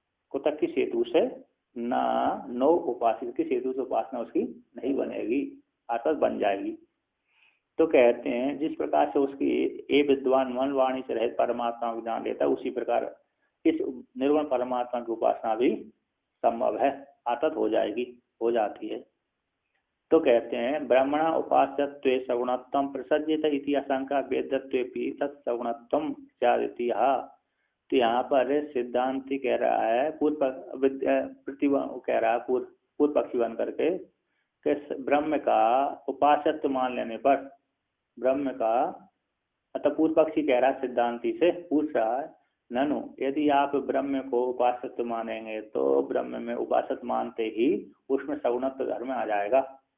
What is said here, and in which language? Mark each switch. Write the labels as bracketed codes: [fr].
[hi] कुतक किस हेतु से, ना नो उपासित, किस हेतु से उपासना उसकी नहीं बनेगी, अर्थात बन जाएगी। तो कहते हैं जिस प्रकार से उसकी ये विद्वान मन वाणी से रहित परमात्मा को जान लेता है, उसी प्रकार इस निर्गुण परमात्मा की उपासना भी संभव है, अर्थात हो जाएगी, हो जाती है। [sa] तो कहते हैं ब्रह्मणा उपास्यत्वे सगुणत्वं प्रसज्येत इति आशंका वेदत्वेपि तत्सगुणत्वं स्यादिति। [hi] तो यहाँ पर सिद्धांति कह रहा है, कह रहा है पूर्व पक्षी बन करके कि ब्रह्म का उपास्यत्व मान लेने पर, ब्रह्म का, अतः पूर्व पक्षी कह रहा है सिद्धांति से, पूछ रहा है ननु, यदि आप ब्रह्म को उपास्यत्व मानेंगे तो ब्रह्म में उपासत मानते ही उसमें सगुणत्व धर्म आ जाएगा।